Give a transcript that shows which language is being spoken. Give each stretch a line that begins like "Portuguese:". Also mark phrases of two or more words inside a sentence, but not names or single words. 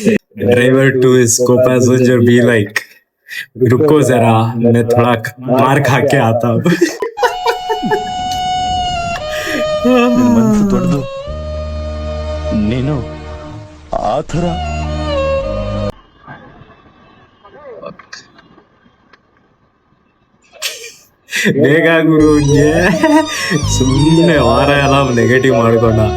English: driver to his co-passenger be like,
Hindi: रुको जरा मैं थोड़ा मार खा के आता हूँ.
Kannada: ಮನ್ಸು ದೊಡ್ಡದು ನೀನು ಆ ಥರ ಬೇಗ ಗುರು ಸುಮ್ಮನೆ ವಾರ ಎಲ್ಲ ನೆಗೆಟಿವ್ ಮಾಡ್ಕೊಂಡ.